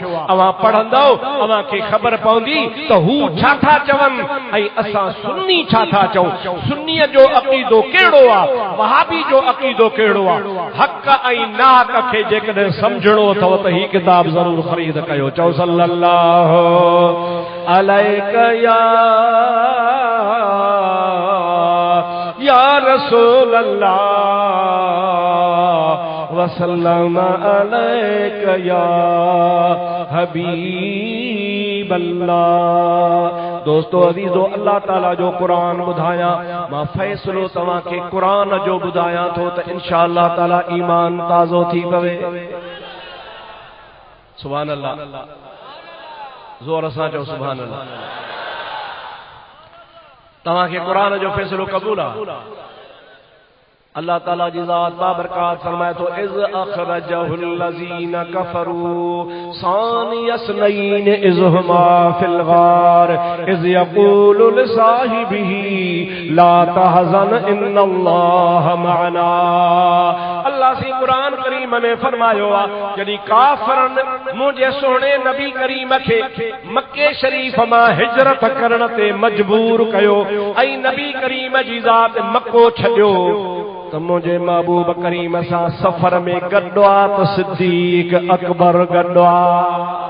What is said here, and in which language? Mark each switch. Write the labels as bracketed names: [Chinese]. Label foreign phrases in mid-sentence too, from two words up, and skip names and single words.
[Sindhi] अवां पढ़ंदव अवां खे ख़बर पवंदी त हू छा था चवनि ऐं असां सुन्नी छा था चऊं। सुन्नीअ जो अक़ीदो कहिड़ो आहे, वहाबी जो अक़ीदो कहिड़ो आहे। हक़ ऐं नाहक़ खे जेकॾहिं सम्झणो अथव त ही किताब ज़रूर ख़रीद कयो। [Arabic] चओ صلى الله عليك يا رسول الله وسلم عليك يا حبيب الله. [Sindhi] दोस्तों अज़ीज़ो, अल्लाह ताला जो कुरान ॿुधायां, मां फ़ैसिलो तव्हां खे कुरान जो ॿुधायां थो त [Arabic] إن شاء الله تعالى [Sindhi] ईमान ताज़ो थी पवे। [Arabic] سبحان الله, [Sindhi] ज़ोर सां चओ [Arabic] سبحان الله. [Sindhi] तव्हां खे कुरान जो फ़ैसिलो क़बूल आहे। अल्लाह ताला जी ज़ात बाबरकात फरमाए तो [Arabic] إذ أخرجه الذين كفروا ثاني اثنين إذ هما في الغار إذ يقول لصاحبه لا تحزن إن الله معنا. [Sindhi] अल्लाह सी कुरान करीम में फरमायो आ जॾहिं काफ़िरनि मुंहिंजे सोहणे नबी करीम खे मक्के शरीफ़ मां हिजरत करण ते मजबूर कयो ऐं नबी करीम जी ज़ात मक्को छॾियो त मुंहिंजे महबूब करीम सां सफ़र में गॾु आहे त सिद्दीक़ अकबर गॾु आहे।